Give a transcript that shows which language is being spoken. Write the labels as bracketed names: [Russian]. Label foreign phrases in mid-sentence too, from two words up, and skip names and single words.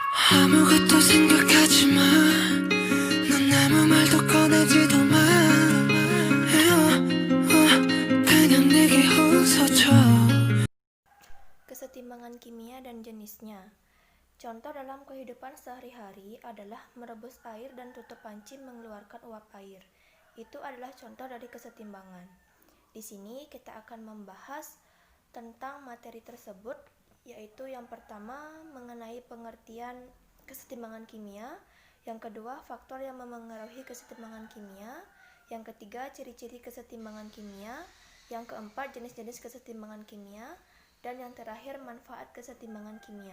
[Korean] 아무것도 생각하지 마. 넌 아무 말도 꺼내지도 마. 그냥 내게 웃어줘. [Indonesian] Kesetimbangan kimia dan jenisnya. Contoh dalam kehidupan sehari-hari adalah merebus air dan tutup panci mengeluarkan uap air. Itu adalah contoh dari kesetimbangan. Di sini kita akan membahas tentang materi tersebut, yaitu yang pertama mengenai pengertian kesetimbangan kimia, yang kedua faktor yang memengaruhi kesetimbangan kimia, yang ketiga ciri-ciri kesetimbangan kimia, yang keempat jenis-jenis kesetimbangan kimia, dan yang terakhir manfaat kesetimbangan kimia.